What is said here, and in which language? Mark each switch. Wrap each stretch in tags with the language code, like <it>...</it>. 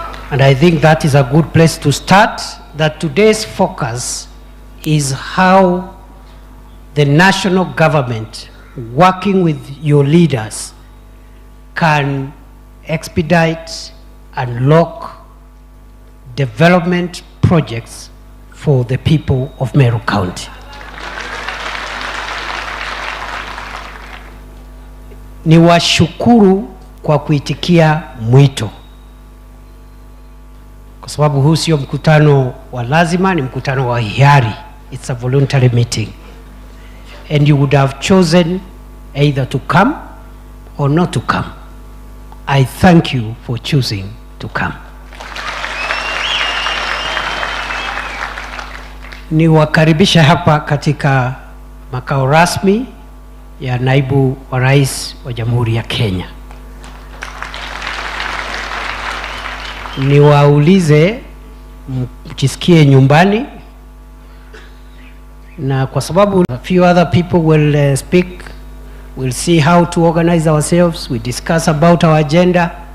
<en>And I think that is a good place to start, that today's focus is how the national government, working with your leaders, can expedite and unlock development projects for the people of Meru County.</en> <sw>Niwashukuru kwa kuitikia mwito, kwa sababu huu sio mkutano wa lazima, ni mkutano wa hiari.</sw> <en>It's a voluntary meeting. And you would have chosen either to come or not to come. I thank you for choosing to come.</en> <sw>Niwakaribisha hapa katika makao rasmi ya naibu wa rais wa Jamhuri ya Kenya. Niwaulize mjisikie nyumbani, na kwa sababu</sw> <en>a few other people will speak, we'll see how to organize ourselves, we discuss about our agenda.</en>